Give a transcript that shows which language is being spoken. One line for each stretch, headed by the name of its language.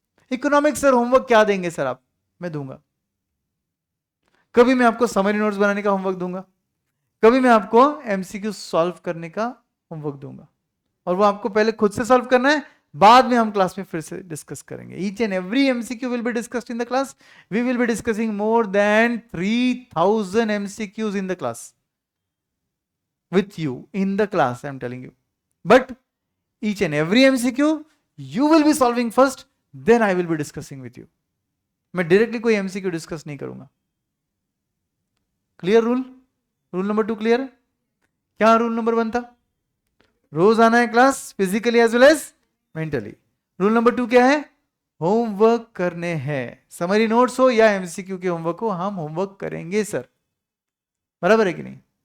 Hindi: Economics sir homework क्या देंगे sir आप? मैं दूंगा। कभी मैं आपको समरी नोट्स बनाने का होमवर्क दूंगा, कभी मैं आपको एमसीक्यू सॉल्व करने का होमवर्क दूंगा, और वो आपको पहले खुद से सॉल्व करना है, बाद में हम क्लास में फिर से डिस्कस करेंगे।
English: Each and every MCQ will be discussed in the class. We will be discussing more than 3000 MCQs in the class with you in the class, I'm telling you. But each and every MCQ you will be solving first, then I will be discussing with you.
Hindi: मैं directly कोई MCQ discuss नहीं करूंगा। Clear rule? Rule number 2 clear? क्या rule number 1 था? रोज आना है class,
English: Physically as well as mentally.
Hindi: Rule number 2 क्या है? होमवर्क करने हैं। समरी नोट्स हो या MCQ के होमवर्क हो, हम होमवर्क करेंगे सर। बराबर है कि नहीं?